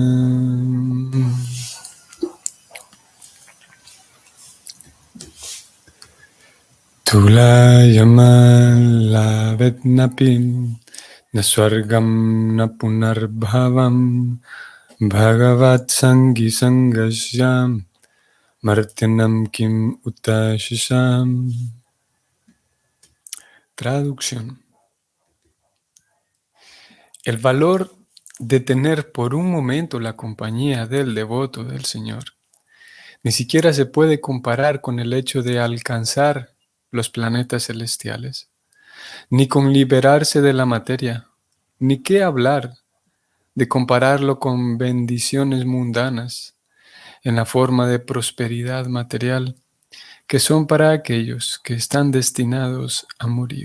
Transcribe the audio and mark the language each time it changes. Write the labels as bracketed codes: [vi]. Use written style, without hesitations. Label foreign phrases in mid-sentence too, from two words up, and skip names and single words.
[sa] तुलयाम लवेनापि नस्वर्गं नापुनर्भवं भगवत् सङ्गि सङ्गस्य मर्त्यानां किम् उताशिषः. [es] Traducción. El valor de tener por un momento la compañía del devoto del Señor ni siquiera se puede comparar con el hecho de alcanzar los planetas celestiales, ni con liberarse de la materia, ni qué hablar de compararlo con bendiciones mundanas en la forma de prosperidad material que son para aquellos que están destinados a morir.